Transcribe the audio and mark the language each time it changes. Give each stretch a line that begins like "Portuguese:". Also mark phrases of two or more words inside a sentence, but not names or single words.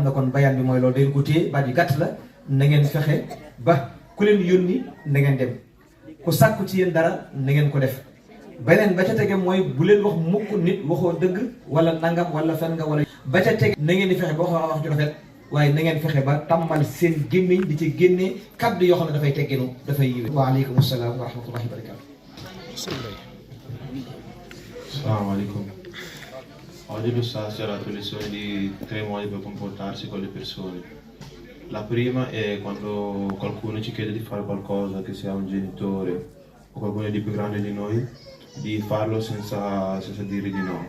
Wolof: na kon bayaan bi mooy loolu dañ ko téye baat yu gàtt la na ngeen fexe ba ku leen yónni na ngeen dem ku sàkku ci yéen dara na ngeen ko def beneen ba ca tege mooy bu leen wax mukk nit waxoo dëgg wala nangam wala fen nga wala ba ca tege na ngeen di fexe ba wax ju rafet waaye na ngeen fexe ba tàmmal seen gémmiñ di ci génne kaddu yoo xam ne dafay tegginu dafay yiwe
Arabic: وعليكم السلام ورحمة الله وبركاته. Assalamualaikum.
Italian: Oggi lo stasera le lezioni di 3 modi per comportarsi con le persone. La prima è quando qualcuno ci chiede di fare qualcosa, che sia un genitore o qualcuno di più grande di noi, di farlo senza dire di no.